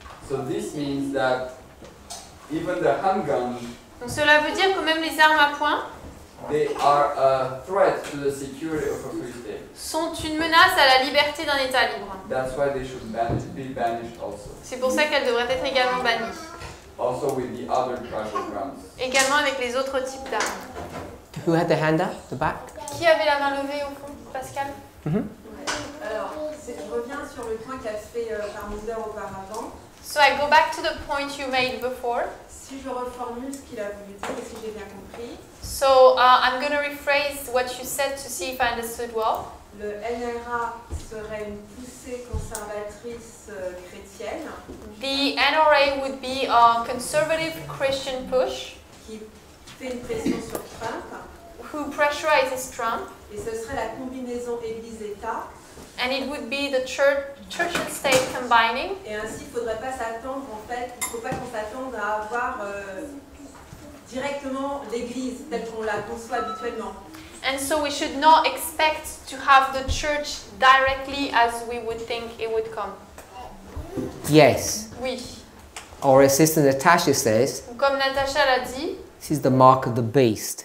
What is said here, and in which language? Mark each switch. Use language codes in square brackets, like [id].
[en] So this means that even the handgun, [fr] Donc cela veut dire que même les armes à poing [en] they are a threat to the security of a free state. [fr] sont une menace à la liberté d'un État libre. [en] That's why they should be banished also. [fr] C'est pour ça qu'elles devraient être également bannies. [en] Also with the other type of guns. [fr] Également avec les autres types d'armes. [en] Who had the hand up? The back? [fr] Qui avait la main levée au fond, Pascal? Alors, je reviens sur le point qu'a fait Parminder auparavant. [en] So I go back to the point you made before. [fr] Si je reformule ce qu'il a voulu dire et si j'ai bien compris, [en] So I'm going to rephrase what you said to see if I understood well. [fr] le NRA serait une poussée conservatrice chrétienne [en] The NRA would be a conservative Christian push [fr] qui fait une pression sur Trump [en] who pressurizes Trump, [fr] et ce serait la combinaison Église-État [en] and it would be the church and state combining. [fr] et ainsi il ne faudrait pas s'attendre en fait, il ne faut pas qu'on s'attende à avoir directement l'Église telle qu'on la conçoit habituellement. [en] And so we should not expect to have the church directly as we would think it would come. Yes. [fr] Oui. [en] Our assistant Natasha says, [fr] Comme Natacha l'a dit, [en] this is the mark of the beast.